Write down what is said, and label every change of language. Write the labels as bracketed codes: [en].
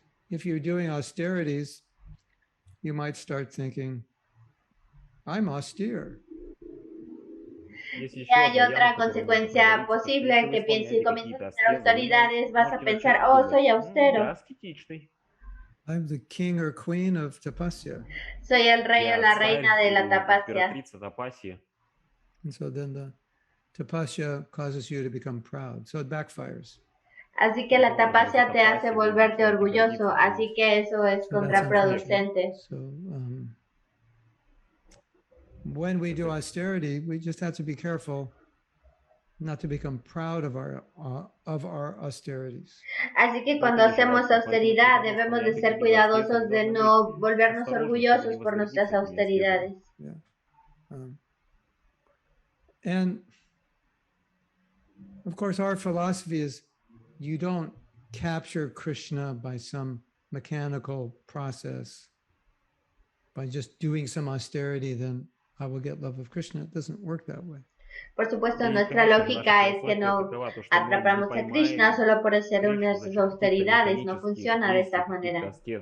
[en] If you're doing austerities, you might start thinking, I'm austere. [es] Y hay otra consecuencia posible que si comienzas a hacer austeridades, vas a pensar, soy austero. [en] I'm the king or queen of tapasya. [es] Soy el rey o la reina de la tapasya. [en] And so then the tapasya causes you to become proud. So it backfires. [es] Así que la tapasya te hace volverte orgulloso. Así que eso es contraproducente. [en] So when we do austerity, we just have to be careful not to become proud of our austerities. [es] Así que cuando hacemos austeridad debemos de ser cuidadosos de no volvernos orgullosos por nuestras austeridades. [en] Yeah. And of course our philosophy is you don't capture Krishna by some mechanical process. By just doing some austerity, then I will get love of Krishna. It doesn't work that way. [es] Por supuesto, nuestra lógica es que no atrapamos a Krishna solo por hacer unas austeridades. No funciona de esta manera.